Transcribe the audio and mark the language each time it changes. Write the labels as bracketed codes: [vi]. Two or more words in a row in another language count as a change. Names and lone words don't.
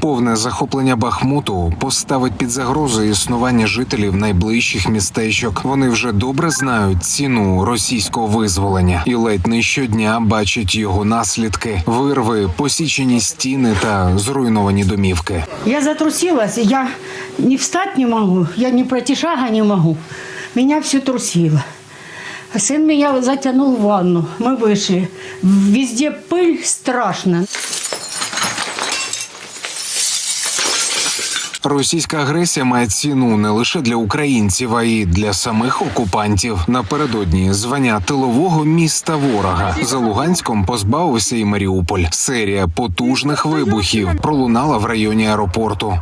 [uk] Повне захоплення Бахмуту поставить під загрозу існування жителів найближчих містечок. Вони вже добре знають ціну російського визволення і ледь не щодня бачать його наслідки: вирви, посічені стіни та зруйновані домівки. [ru] Я затрусилась, я не встать не могу, я ни пройти шага не могу. Меня все трусило. Сын меня затянул в ванну. Мы вышли. Везде пыль, страшно. [uk] Російська агресія має ціну не лише для українців, а й для самих окупантів. Напередодні звання тилового міста ворога. За Луганськом позбавився і Маріуполь. Серія потужних вибухів пролунала в районі аеропорту.